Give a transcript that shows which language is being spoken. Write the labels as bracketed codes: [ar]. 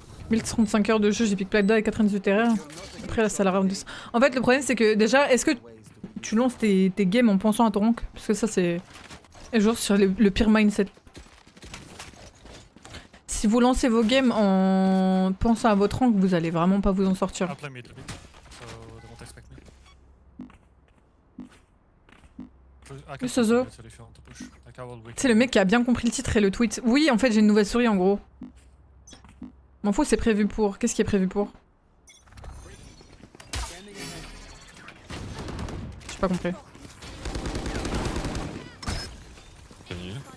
[fr] 1035 heures de jeu, j'ai pick Plat et 98 terrains. Après, là, ça la round. En fait, le problème, c'est que déjà, est-ce que tu lances tes games en pensant à ton rank? Parce que ça, c'est genre sur le pire mindset. Si vous lancez vos games en pensant à votre rank, vous allez vraiment pas vous en sortir. [en] I'll play mid a bit, so they won't expect me. I can Sozo. push if you want to push. Like, I will wait. [fr] C'est le mec qui a bien compris le titre et le tweet. Oui, en fait, j'ai une nouvelle souris en gros. M'en fous, c'est prévu pour. Qu'est-ce qui est prévu pour? J'ai pas compris. [en] Can you?